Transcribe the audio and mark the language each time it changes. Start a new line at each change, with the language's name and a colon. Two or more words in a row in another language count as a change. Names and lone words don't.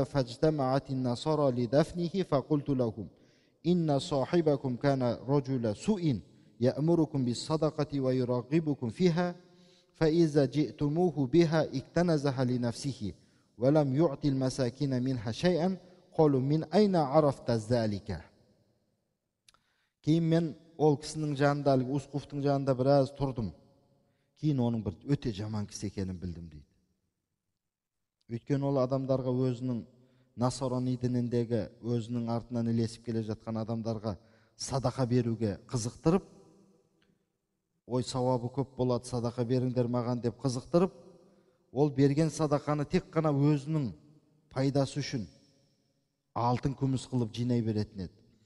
Arabic: فاجتمعت النصارى لدفنه فقلت لهم إن صاحبكم كان رجل سوء يأمركم بالصدقة ويرغبكم فيها فإذا جئتموه بها اكتنزها لنفسه ولم يعطي المساكين منها شيئا قالوا من أين عرفت ذلك
Kazakh: Кейін мен ол кісінің жанында, Ускуфтың жанында біраз тұрдым. Кейін оның бір өте жаман кісі екенін білдім дейді. Өйткені ол адамдарға өзінің Насарани дініндегі өзінің артынан ілесіп келе жатқан адамдарға садақа беруге қызықтырып, ой сауабы көп болады, садақа беріңдер маған деп қызықтырып, ол берген садақаны тек қана өзінің пайдасы үшін алтын күміс қылып жинай беретін еді.